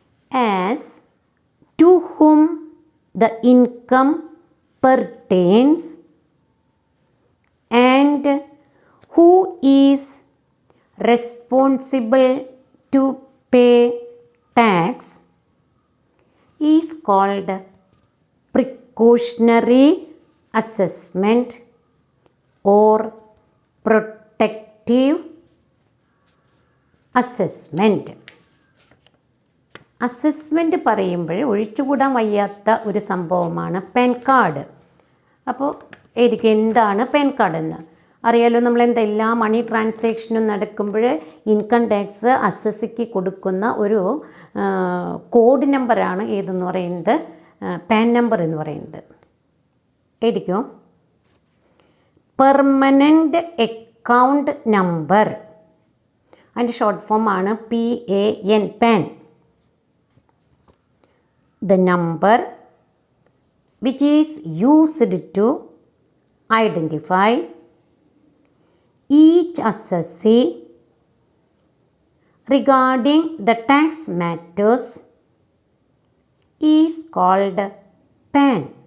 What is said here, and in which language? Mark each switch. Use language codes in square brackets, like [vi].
[en] as to whom the income pertains and who is responsible to pay tax is called precautionary assessment or protective assessment. [ml] Assessment പറയുമ്പോൾ ഒഴിച്ചുകൂടാൻ വയ്യാത്ത ഒരു സംഭവമാണ് pan card. അപ്പോൾ എനിക്ക് എന്താണ് പാൻ കാർഡ് എന്ന് അറിയാലോ. നമ്മൾ എല്ലാ മണി ട്രാൻസാക്ഷനും നടക്കുമ്പോൾ ഇൻകം ടാക്സ് അസസ്സിക്ക് കൊടുക്കുന്ന ഒരു കോഡ് നമ്പറാണ് ഏതെന്ന് പറയുന്നത്, പാൻ നമ്പർ എന്ന് പറയുന്നത്. എഴുതിക്കോ. പെർമനൻ്റ് അക്കൗണ്ട് നമ്പർ, അതിൻ്റെ ഷോർട്ട് ഫോം ആണ് PAN, PAN. [en] The number which is used to identify each assessee regarding the tax matters is called PAN.